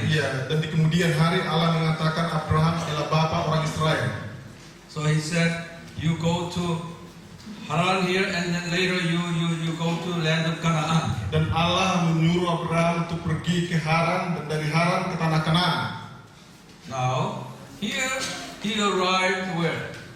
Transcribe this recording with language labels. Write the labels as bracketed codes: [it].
[id] Ya, dan di kemudian hari Allah mengatakan Abraham adalah bapa orang Israel. [en] So he said, you go to Haran here, and then later you go to land of Canaan. [id] Dan Allah menyuruh Abraham untuk pergi ke Haran dan dari Haran ke tanah Kanaan. [en] Now, here he arrived where?